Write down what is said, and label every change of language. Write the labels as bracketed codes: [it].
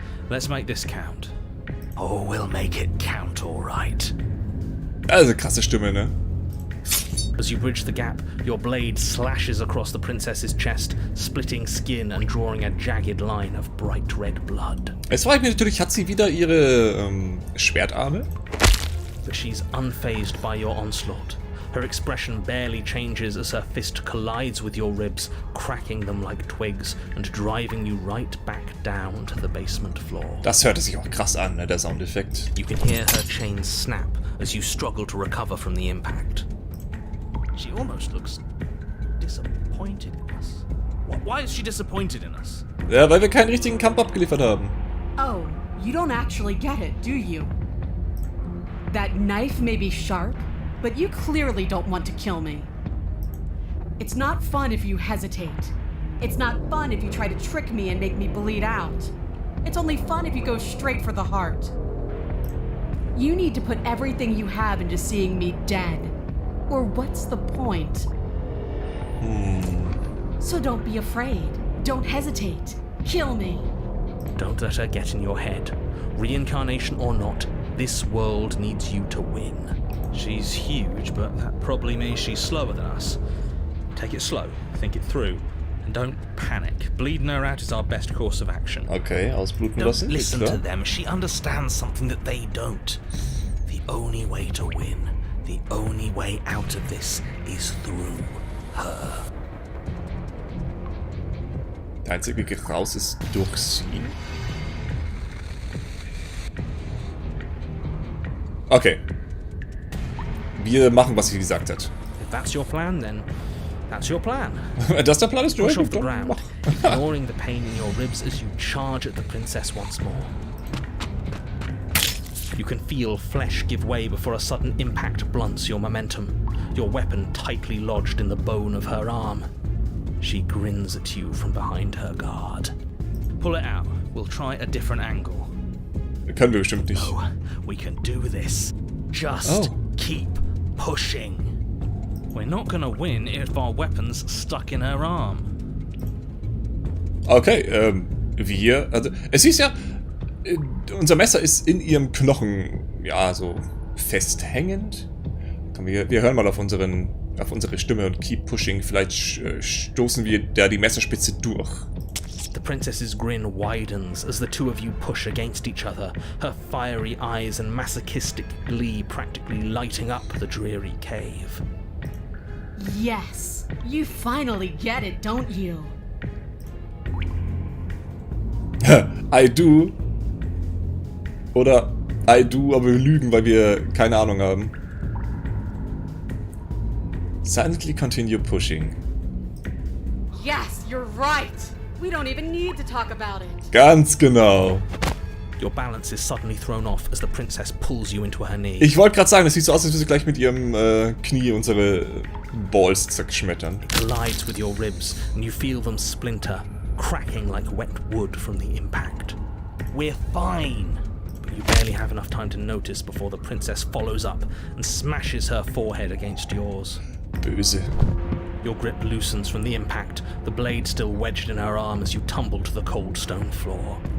[en] Let's make this count. Oh, we'll make it count, all right. [de] Also krasse Stimme, ne? [en] As you bridge the gap, your blade slashes across the princess's chest, splitting skin and drawing a jagged line of bright red blood. [de] Jetzt frage ich mich natürlich, hat sie wieder ihre Schwertarme? [en] But she's unfazed by your onslaught. Her expression barely changes as her fist collides with your ribs, cracking them like twigs and driving you right back down to the basement floor. [de] Das hört sich auch krass an, ne, der Soundeffekt. [en] You can hear her chains snap as you struggle to recover from the impact. She almost looks disappointed in us. Why is she disappointed in us? [de] Ja, weil wir keinen richtigen Kampf abgeliefert haben. [en] Oh, you don't actually get it, do you? That knife may be sharp, but you clearly don't want to kill me. It's not fun if you hesitate. It's not fun if you try to trick me and make me bleed out. It's only fun if you go straight for the heart. You need to put everything you have into seeing me dead. Or what's the point? So don't be afraid. Don't hesitate. Kill me. Don't let her get in your head. Reincarnation or not, this world needs you to win. She's huge, but that probably means she's slower than us. Take it slow, think it through, and don't panic. Bleeding her out is our best course of action. [de] Okay, ausbluten [en] Don't [de] lassen. [en] listen to them. She understands something that they don't. The only way to win, the only way out of this is through her. [de] Der einzige Weg raus ist durch sie. Okay. Wir machen, was sie gesagt hat. [en] If that's your plan, then that's your plan. [de] Das der Plan ist, [en] Push off [de] durch. [en] the ground, ignoring the pain in your ribs as you charge at the princess once more. You can feel flesh give way before a sudden impact blunts your momentum, your weapon tightly lodged in the bone of her arm. She grins at you from behind her guard. Pull it out. We'll try a different angle. Können wir bestimmt nicht. No, we can do this. Just keep pushing. We're not gonna win if our weapon's stuck in her arm. [de] Okay, also, es hieß ja, unser Messer ist in ihrem Knochen, ja, so festhängend. Komm, wir hören mal auf unsere Stimme und [en] keep pushing. [de] Vielleicht stoßen wir da die Messerspitze durch. [en] The princess's grin widens as the two of you push against each other, her fiery eyes and masochistic glee practically lighting up the dreary cave. Yes, you finally get it, don't you? I do. [de] Oder [en] I do, [de] aber wir lügen, weil wir keine Ahnung haben. [en] Silently continue pushing. Yes, you're right. We don't even need to talk about it. [de] Ganz genau. [en] Your balance is suddenly thrown off as the princess pulls you into her knee. [de] Ich wollte gerade sagen, es sieht so aus, als würde sie gleich mit ihrem Knie unsere Balls zerschmettern. [en] It collides with your ribs and you feel them splinter, cracking like wet wood from the impact. We're fine. But you barely have enough time to notice before the princess follows up and smashes her forehead against yours. [de] Böse. [en] Your grip loosens from the impact, the blade still wedged in her arm as you tumble to the cold stone floor.